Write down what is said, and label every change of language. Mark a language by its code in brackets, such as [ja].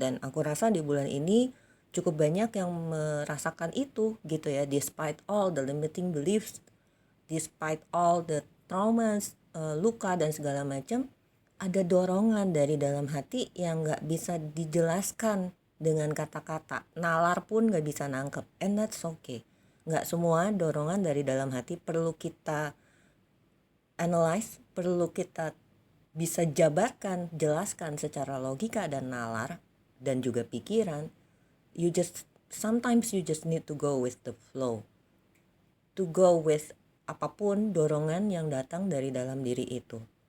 [id] Dan aku rasa di bulan ini cukup banyak yang merasakan itu gitu ya, [en] despite all the limiting beliefs, despite all the traumas, [id] luka dan segala macam, ada dorongan dari dalam hati yang nggak bisa dijelaskan dengan kata-kata. Nalar pun nggak bisa nangkep, [en] and that's okay. [id] Nggak semua dorongan dari dalam hati perlu kita analyze, perlu kita bisa jabarkan, jelaskan secara logika dan nalar dan juga pikiran. [en] Sometimes you just need to go with the flow, to go with [id] apapun dorongan yang datang dari dalam diri itu.